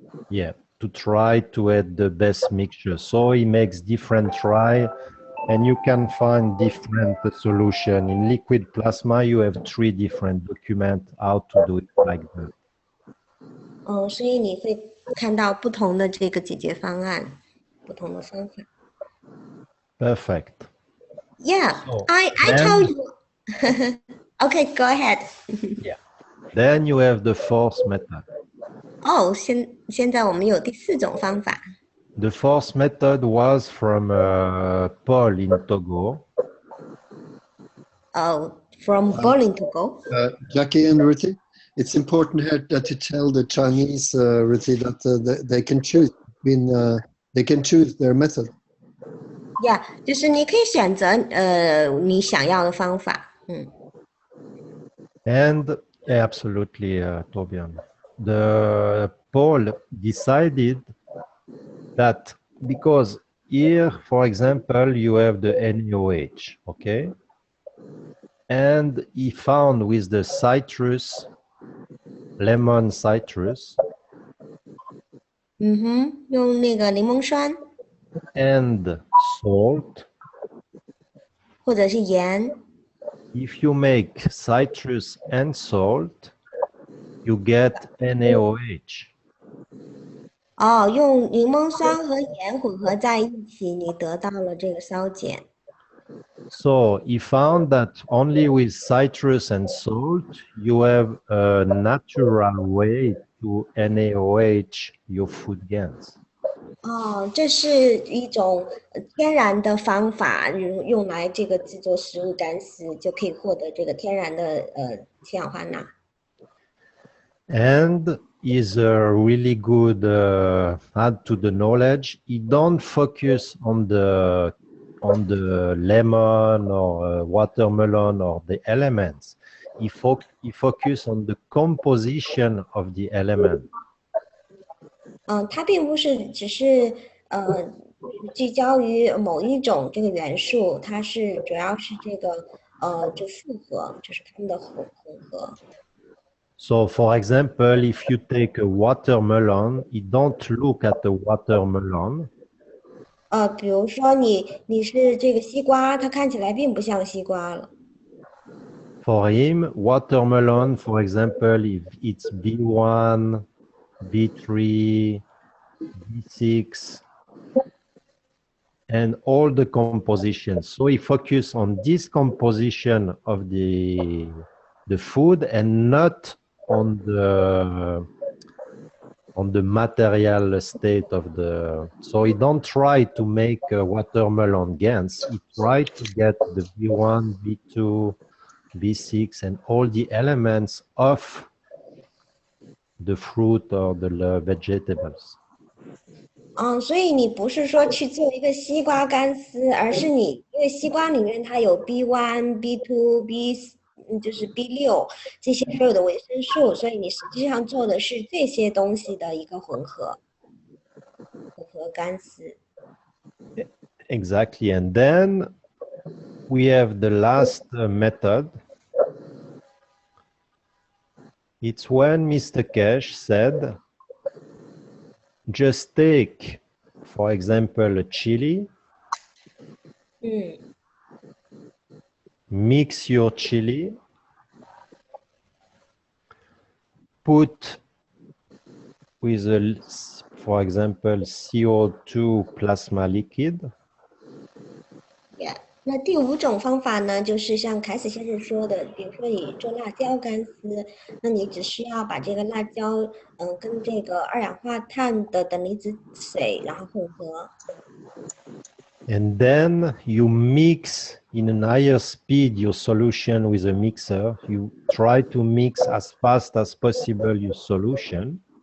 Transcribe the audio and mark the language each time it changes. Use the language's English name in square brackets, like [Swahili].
[English] Yeah, to try to add the best mixture. So he makes different try, and you can find different solution. In liquid plasma, you have 3 different documents how to do it like that. [Chinese] 所以你会看到不同的这个解决方案，不同的方法。 [English] Perfect. Yeah, So I then, told you. Okay, go ahead. then you have the fourth method. [Chinese] 哦，现在我们有第4种方法。 [English] The fourth method was from Paul in Togo. From Berlin to go. Jackie and Ruthie, it's important here that you tell the Chinese, Ruthie, that they can choose between, they can choose their method. [Chinese] Yeah， 就是你可以选择你想要的方法。 [English] And absolutely, Tobian. The Paul decided that because here, for example, you have the NaOH, okay? And he found with the citrus, lemon citrus, [Chinese] 用那个柠檬酸 [English] and salt. [Chinese] 或者是盐。 [English] If you make citrus and salt, you get NaOH. [Chinese] 用柠檬酸和盐混合在一起，你得到了这个烧碱。 [English] So he found that only with citrus and salt, you have a natural way to NaOH your food gains. [Chinese] 这是一种天然的方法，用来这个制作食物干丝，就可以获得这个天然的氢氧化钠。 [English] And is a really good add to the knowledge. He don't focus on the lemon or watermelon or the elements. He focus on the composition of the element. [Chinese] 它并不是只是聚焦于某一种这个元素，它是主要是这个就复合，就是它们的混合。 [English] So, for example, if you take a watermelon, you don't look at the watermelon. [Chinese] 比如说你是这个西瓜，它看起来并不像西瓜了。 [English] For him, watermelon, for example, if it's B1, B3, B6, and all the compositions. So he focus on this composition of the food and not on the material state of the. So he don't try to make a watermelon GANs. He try to get the B1, B2, B6, and all the elements of the fruit or the vegetables. [Chinese] 所以你不是说去做一个西瓜干丝，而是你因为西瓜里面它有 B1、B2、B 就是 B6这些所有的维生素，所以你实际上做的是这些东西的一个混合干丝。 [English] Exactly, and then we have the last method. It's when Mr. Keshe said, just take, for example, a chili, mix your chili, put with, for example, CO2 plasma liquid. Yeah. [Chinese] 那第5种方法呢，就是像凯斯先生说的，比如说你做辣椒干丝，那你只需要把这个辣椒，跟这个二氧化碳的等离子水，然后混合。 [English] And then you mix in a higher speed your solution with a mixer. You try to mix as fast as possible your solution.